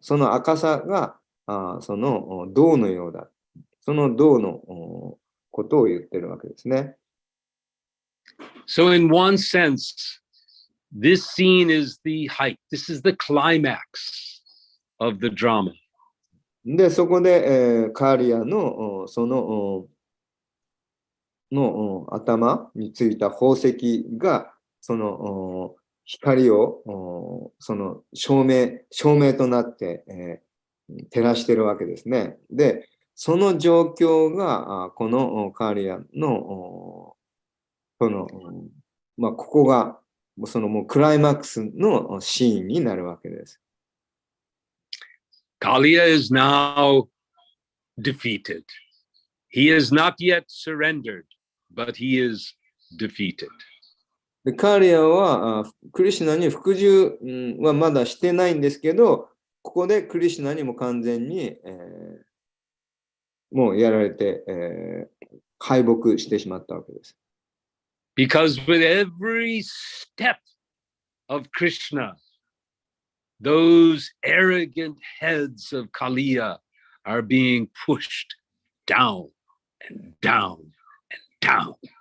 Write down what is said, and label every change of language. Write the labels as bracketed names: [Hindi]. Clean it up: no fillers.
[Japanese] その赤さがその銅のようだ。その銅のことを言ってるわけですね。 [English] So in one sense, this scene is the height. This is the climax of the drama. [Japanese] で、そこで、カーリアのその頭についた宝石がその光をその照明となって、照らしてるわけですね。で、その状況がこのカーリアのそのまあここがそのもうクライマックスのシーンになるわけです。 [English] Kaliya is now defeated. He is not yet surrendered, but he is defeated. [Japanese] でカーリアはクリシュナに服従はまだしてないんですけど、ここでクリシュナにも完全に、もうやられて、敗北してしまったわけです。 [English] Because with every step of Krishna, those arrogant heads of Kaliya are being pushed down and down and down.